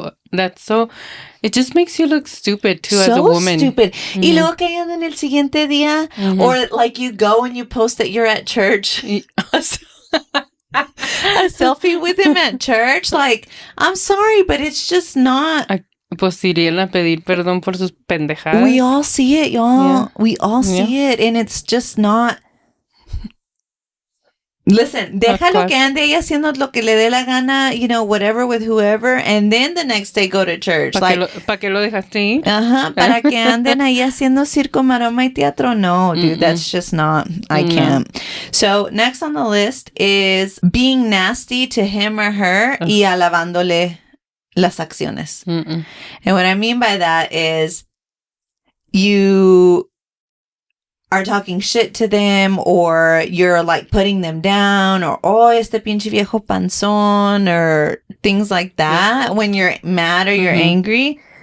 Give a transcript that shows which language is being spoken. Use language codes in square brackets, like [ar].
[en] That's so, it just makes you look stupid too, so as a woman. Stupid. [es] Y luego que andan el siguiente día, [en] or like you go and you post that you're at church. A selfie with him at church. Like, I'm sorry, but it's just not. [es] Pues irían a pedir perdón por sus pendejadas. [en] We all see it, y'all. Yeah. We all see it, and it's just not. Listen, [es] déjalo que ande ahí haciendo lo que le dé la gana, [en] you know, whatever with whoever, and then the next day go to church. [es] ¿Para qué lo dejaste ir? Para que anden ahí haciendo circo, maroma y teatro. [en] No, dude, that's just not, I can't. So, next on the list is being nasty to him or her [es] y alabándole las acciones. [en] And what I mean by that is you are talking shit to them, or you're like putting them down, or [es] este pinche viejo panzón, [en] or things like that when you're mad or you're angry.